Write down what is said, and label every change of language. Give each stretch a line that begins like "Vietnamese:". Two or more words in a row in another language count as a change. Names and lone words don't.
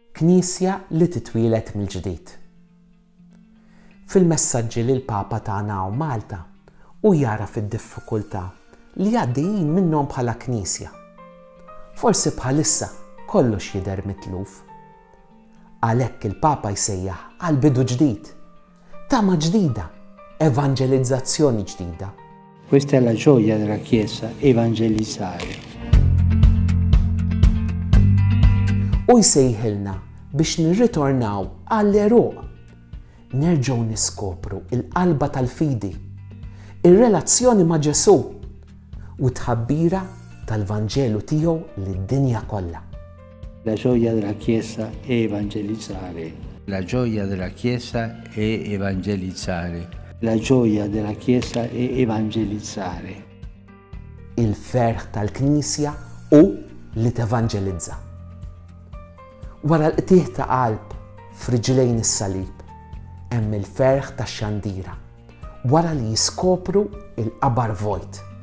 Maltese: knisja li titwielet mill-ġdid. Fil-messaġġi li l-Papa tagħna u Malta u jara fid-diffikultà li għaddejjin minnhom bħala knisja. Forsi bħalissa kollox jidher mitluf. Għalhekk il-Papa jsejjaħ għal bidu ġdid, tama ġdida, evangelizzazzjoni ġdida.
Italian: Questa è la gioia della Chiesa, evangelizzare.
Maltese: U jsejħilna biex nirritornaw għall-eruq. Nerġgħu niskopru il-qalba tal-fidi, ir-relazzjoni ma' Ġesu u tħabbira tal-Vanġelu tiegħu lid-dinja kollha.
Italian: La gioia della Chiesa è evangelizzare. La gioia della Chiesa è evangelizzare. La gioia della Chiesa è evangelizzare.
Maltese: Il-ferħ tal-Knisja u li tevanġelizza. Wara l-qtieħ ta' qalb f'riġlejn is-salib, hemm il-ferħ tax-xandira wara li jiskopru il-qabar vojt.